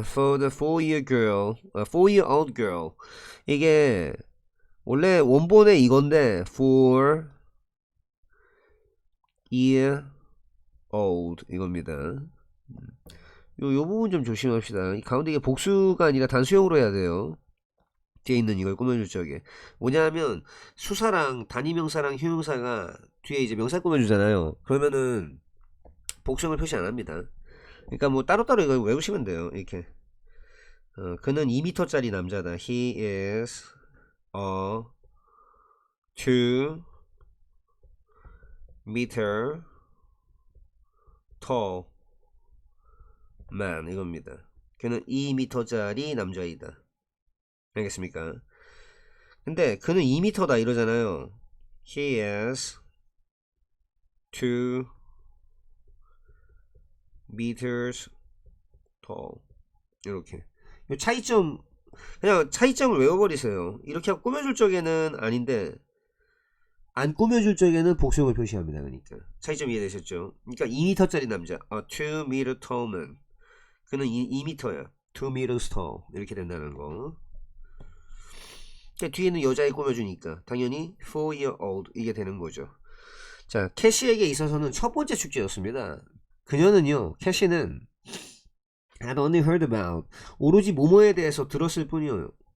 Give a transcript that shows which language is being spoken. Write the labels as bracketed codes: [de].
[en] For the 4-year girl, 4-year-old girl. [ko] 이게 원래 원본에 이건데 4-year-old 이겁니다. 요 부분 좀 조심합시다. 이 가운데 이게 복수가 아니라 단수형으로 해야 돼요. 뒤에 있는 이걸 꾸며줄 적에 뭐냐면 수사랑 단위명사랑 형용사가 뒤에 이제 명사 꾸며주잖아요. 그러면은 복수형을 표시 안 합니다. 그러니까 뭐 따로따로 이거 외우시면 돼요. 이렇게 그는 2m짜리 남자다. [en] He is a 2m tall man 이겁니다. [ko] 그는 2m짜리 남자이다. 알겠습니까? 근데 그는 2m다 이러잖아요. [en] He is 2 meters tall. [ko] 이렇게 요 차이점 그냥 차이점을 외워버리세요. 이렇게 하고 꾸며줄 적에는 아닌데 안 꾸며줄 적에는 복수형을 표시합니다. 그러니까 차이점 이해되셨죠? 그러니까 2m짜리 남자 [en] a 2m tall man. [ko] 그는 2m야 [en] 2meters tall [ko] 이렇게 된다는 거. 뒤에는 여자애 꾸며주니까 당연히 4-year-old 이게 되는 거죠. 자, 캐시에게 있어서는 첫 번째 축제였습니다. 그녀는요, 캐시는 [en] had only heard about [ko] 오로지 뭐뭐에 대해서 들었을 뿐이에요.